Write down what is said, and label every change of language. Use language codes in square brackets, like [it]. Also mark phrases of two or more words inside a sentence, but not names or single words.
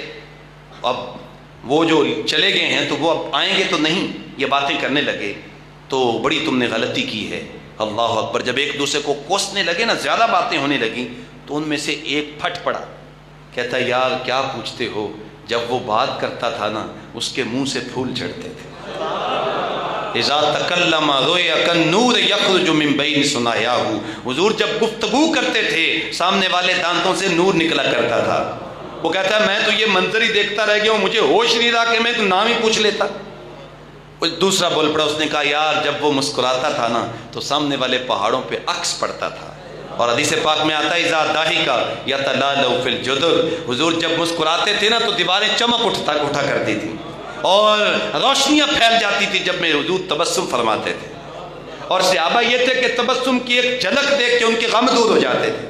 [ur] اب وہ جو چلے گئے ہیں تو وہ اب آئیں گے تو نہیں، یہ باتیں کرنے لگے تو بڑی تم نے غلطی کی ہے۔ [ar] اللہ اکبر۔ [ur] جب ایک دوسرے کو کوسنے لگے نا، زیادہ باتیں ہونے لگیں تو ان میں سے ایک پھٹ پڑا، کہتا یار کیا پوچھتے ہو، جب وہ بات کرتا تھا نا اس کے منہ سے پھول جھڑتے تھے۔ [ar] اذا تکلم ضوئ کالنور یخرج من بین ثنایاہ، [ur] حضور جب گفتگو کرتے تھے سامنے والے دانتوں سے نور نکلا کرتا تھا۔ وہ کہتا ہے میں تو یہ منظر ہی دیکھتا رہ گیا ہوں، مجھے ہوش نہیں رہا کہ میں تو نام ہی پوچھ لیتا۔ دوسرا بول پڑا، اس نے کہا یار جب وہ مسکراتا تھا نا تو سامنے والے پہاڑوں پہ عکس پڑتا تھا، اور حدیث پاک میں آتا ہے [ar] اذا ضحک یتلالو فی الجدر، [ur] حضور جب مسکراتے تھے نا تو دیواریں چمک اٹھا کرتی تھی اور روشنیاں پھیل جاتی تھی جب میں حضور تبسم فرماتے تھے، اور صحابہ یہ تھے کہ تبسم کی ایک جھلک دیکھ کے ان کے غم دور ہو جاتے تھے۔